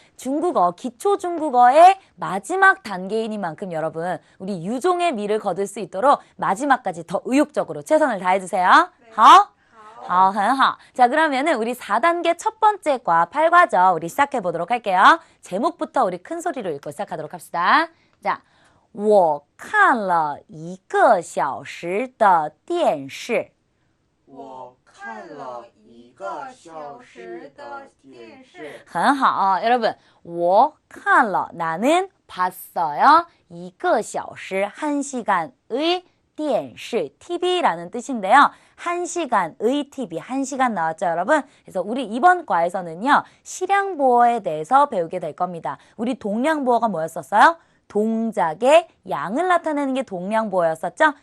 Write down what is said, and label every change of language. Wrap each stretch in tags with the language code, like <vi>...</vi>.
<ko>중국어, 기초 중국어의 마지막 단계이니만큼 여러분 우리 유종의 미를 거둘 수 있도록 마지막까지 더 의욕적으로 최선을 다해주세요. 네.</ko> <zh>好，很好.</zh> <ko>자, 그러면은 우리 4단계 첫 번째 과 8과죠. 우리 시작해 보도록 할게요. 제목부터 우리 큰 소리로 읽고 시작하도록 합시다.</ko> <zh>자, 我看了一个小时的电视。我看了一个小时的电视。很好,</zh> <ko>여러분.</ko> <zh>我看了</zh> <ko>나는 봤어요.</ko> <zh>一个小时</zh> <ko>1시간의 电视 TV라는 뜻인데요. 1시간의 TV, 1시간 나왔죠, 여러분? 그래서 우리 이번 과에서는요, 실량보어에 대해서 배우게 될 겁니다. 우리 동량보어가 뭐였었어요? 동작의 양을 나타내는 게 동량보어였었죠?</ko>